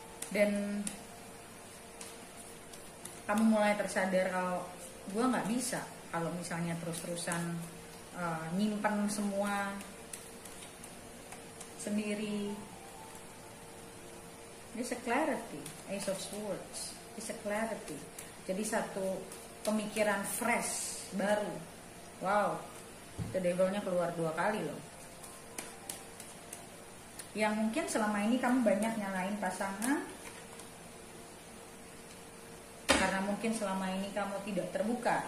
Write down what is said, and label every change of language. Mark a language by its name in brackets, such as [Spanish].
[Indonesian] Dan kamu mulai tersadar kalau gue nggak bisa kalau misalnya terus-terusan nyimpen semua sendiri. [English] This a clarity, Ace of Swords, this a clarity. [Indonesian] Jadi satu pemikiran fresh, baru. Wow, the devilnya keluar 2 kali loh. Yang mungkin selama ini kamu banyak nyalain pasangan karena mungkin selama ini kamu tidak terbuka.